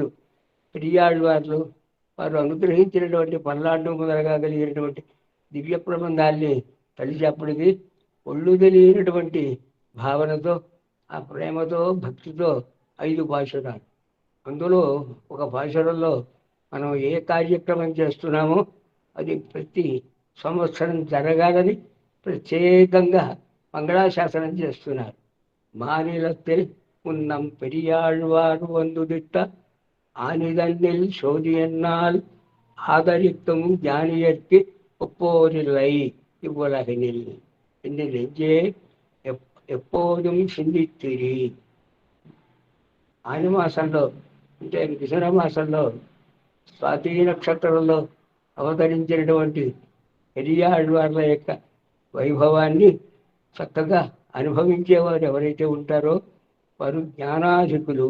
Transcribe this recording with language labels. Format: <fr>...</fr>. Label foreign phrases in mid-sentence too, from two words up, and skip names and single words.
<te>పెరియాళ్వార్లు వారు అనుగ్రహించినటువంటి పల్నాడు మొదలుగా కలిగినటువంటి దివ్య ప్రబంధాల్ని తలిచేప్పటికీ ఒళ్ళు తెలియనటువంటి భావనతో, ఆ ప్రేమతో, భక్తితో 5 పాశురాలు. అందులో ఒక పాశురంలో మనం ఏ కార్యక్రమం చేస్తున్నామో అది ప్రతి సంవత్సరం జరగాలని ప్రత్యేకంగా మంగళాశాసనం చేస్తున్నారు.</te> <ta>మానిలத்தில் முன்னம் பெரியாழ்வார் வந்துதிட்ட ஆனிதன்னில் சோதியன்னால் ஆதரிக்கும் ஞானியர்க்கு ஒப்போரில்லை இவ்வுலகினில் என்று நெஞ்சே எப்போதும் சிந்தித்திరి.</ta> <te>ఆనిమాసంలో అంటే మిథున మాసంలో స్వాతి నక్షత్రంలో అవతరించినటువంటి పెరియాళ్వార్ల యొక్క వైభవాన్ని చక్కగా అనుభవించేవారు ఎవరైతే ఉంటారో వారు జ్ఞానాధికులు.</te>